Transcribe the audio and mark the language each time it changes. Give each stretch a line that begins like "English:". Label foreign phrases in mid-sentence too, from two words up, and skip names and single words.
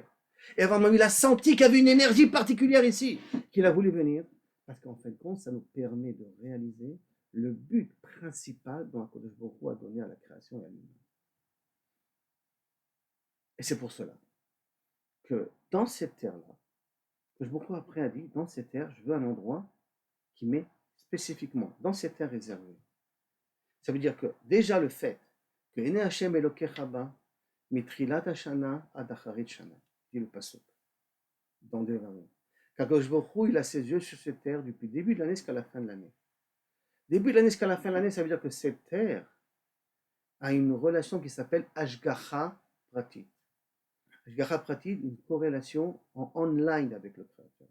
French: Et Abraham Avinu, il a senti qu'il y avait une énergie particulière ici, qu'il a voulu venir, parce qu'en fin de compte, ça nous permet de réaliser le but principal dont Akadosh Baruch Hu a donné à la création et à l'humain. Et c'est pour cela que dans cette terre-là, Akadosh Baruch Hu après a dit, dans cette terre, je veux un endroit qui m'est spécifiquement, dans cette terre réservée. Ça veut dire que déjà le fait que
Hebrew: עיני ה' אלהיך בה מרשית השנה עד אחרית שנה,
French: dit le pasuk dans Devarim. Qu'Akadosh Baruch Hu, il a ses yeux sur cette terre depuis le début de l'année jusqu'à la fin de l'année. Début de l'année jusqu'à la fin de l'année, ça veut dire que cette terre a une relation qui s'appelle
Hebrew: השגחה פרטית. השגחה פרטית,
French: une corrélation en online avec le Créateur.